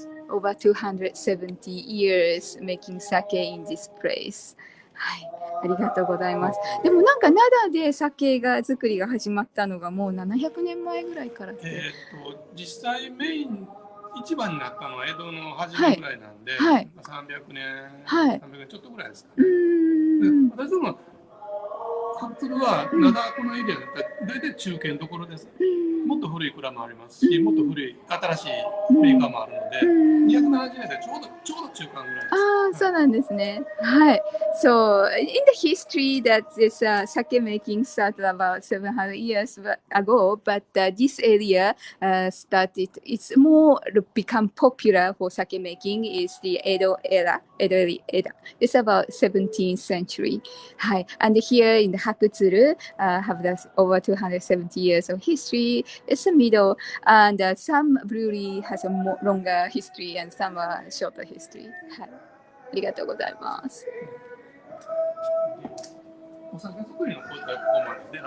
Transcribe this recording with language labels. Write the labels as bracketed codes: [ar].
[en] Over 270 years making sake in this place. [ja] はい、ありがとうございます。でもなんか灘で酒が作りが始まったのがもう700年前ぐらいからって。実際メイン一番になったのは江戸の初めぐらいなんで、300年、300年ちょっとぐらいですかね。私どもハツルは灘このエリアだったら大体中堅どころです。もっと古い蔵もありますし、もっと古い新しいメーカーもあるので、270年でちょうど中間ぐらいです。そうなんですね。はい。 [en] So in the history that this sake making started about 700 years ago, but this area started. It's more become popular for sake making is the Edo era. It's about 17th century. はい。 And here in the Hakutsuru have over 270 years of history. It's a middle, and some brewery has a more longer history and some shorter history. [ja] はい。ありがとうございます。お酒作りの工程はここまでで、